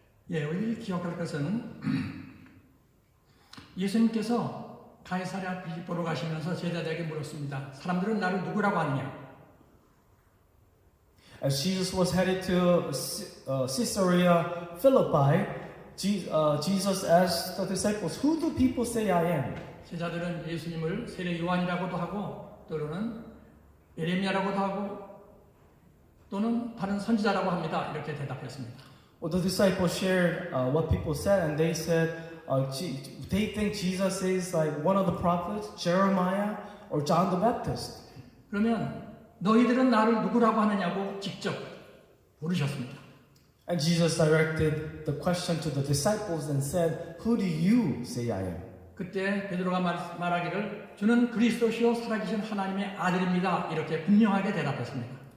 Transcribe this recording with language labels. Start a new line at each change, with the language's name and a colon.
Korean: 예, 우리 기억할 것은 예수님께서 가이사랴 빌립보로 가시면서 제자들에게 물었습니다. 사람들은 나를 누구라고 하느냐?
English: As Jesus was headed to Caesarea Philippi, Jesus asked the disciples, "Who do people say I am?"
Korean: 제자들은 예수님을 세례 요한이라고도 하고 또는 예레미야라고도 하고 또는 다른 선지자라고 합니다. 이렇게 대답했습니다.
English: Well, the disciples shared what people said, and they said they think Jesus is like one of the prophets, Jeremiah or John the Baptist.
Korean: 그러면 너희들은 나를 누구라고 하느냐고 직접 물으셨습니다.
English: And Jesus directed the question to the disciples and said, "Who do you say I am?"
Korean: 그때 베드로가 말하기를 주는 그리스도시요 살아계신 하나님의 아들입니다. 이렇게 분명하게 대답했습니다.